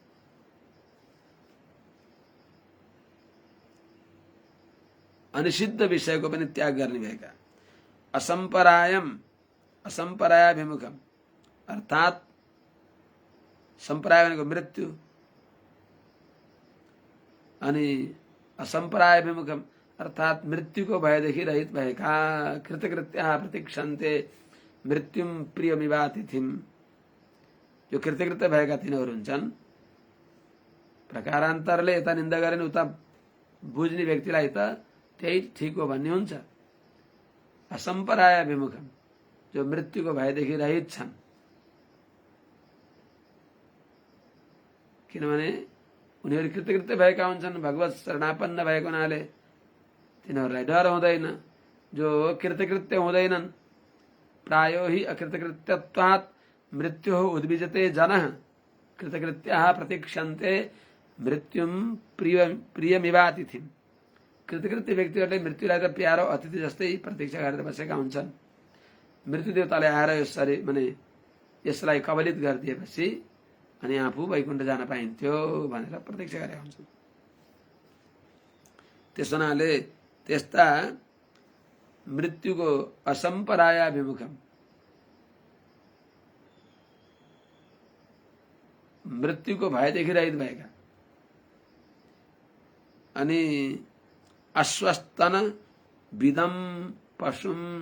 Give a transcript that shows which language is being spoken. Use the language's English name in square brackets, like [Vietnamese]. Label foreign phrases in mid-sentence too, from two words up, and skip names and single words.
[Nepali] अनिषिद्ध विषयको पनि त्याग गर्ने भएका, [Sanskrit] असम्परायम असम्परायाभिमुखम [Nepali] अर्थात सम्पराय भनेको मृत्यु अनि असम्परायाभिमुखम अर्थात मृत्युको भयदेखि रहित भएका [Sanskrit] कृतकृत्या प्रतीक्षन्ते मृत्युम प्रियमिवा तिथिम। [Nepali] यो कृतकृत्य भएका तिनीहरू हुन्छन् प्रकारान्तरले यता निन्दा गरेन उता बुझ्ने व्यक्तिलाई त त्यही ठिक हो भन्ने हुन्छ। [Sanskrit] असम्पराय विमुखम, [Nepali] जो मृत्युको भयदेखि रहित छन्, किनभने उनीहरू कृतकृत्य भएका हुन्छन्, भगवत शरणापन्न भएको हुनाले तिनीहरूलाई डर हुँदैन। जो कृतकृत्य हुँदैनन्, [Sanskrit] प्रायो हि अकृतकृत्यत्वात् मृत्युः उद्विजते जनः, कृतकृत्याः प्रतीक्षन्ते मृत्युम प्रियमिवातिथिम्। [Nepali] कृतकृत्य व्यक्तिहरूले मृत्युलाई त प्यारो अतिथि जस्तै प्रतीक्षा गरेर बसेका हुन्छन्। मृत्यु देवताले आएर यसरी माने यसलाई कबलित गरिदिएपछि अनि आफू वैकुण्ठ जान पाइन्थ्यो भनेर प्रतीक्षा गरेका हुन्छन्। त्यस हुनाले त्यस्ता मृत्युको [Sanskrit] असम्पराया विमुखम, [Nepali] मृत्युको भयदेखि रहित भएका अनि [Sanskrit] अस्वस्थन विदम पशुम,